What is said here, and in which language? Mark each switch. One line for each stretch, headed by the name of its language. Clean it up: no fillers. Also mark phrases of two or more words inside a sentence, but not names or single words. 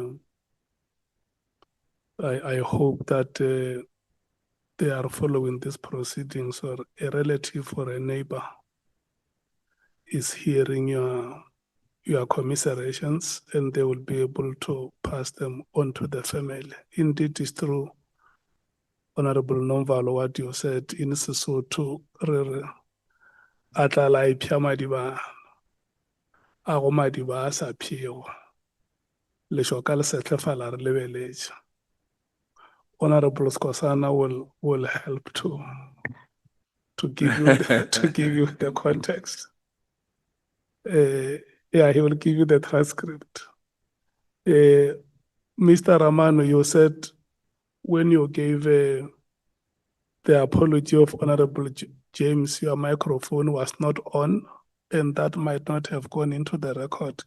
English: I hope that they are following these proceedings, or a relative or a neighbor is hearing your commiserations, and they will be able to pass them on to the family. Indeed, it's true, Honorable Nomvalo, what you said in Sesotho,
Northern Sotho: a go madiba a sa phiego lešoka le setlefala re lebeletše.
English: Honorable Skosana will help to give you to give you the context. Yeah, he will give you the transcript. Mr. Ramano, you said when you gave the apology of Honorable James, your microphone was not on, and that might not have gone into the record.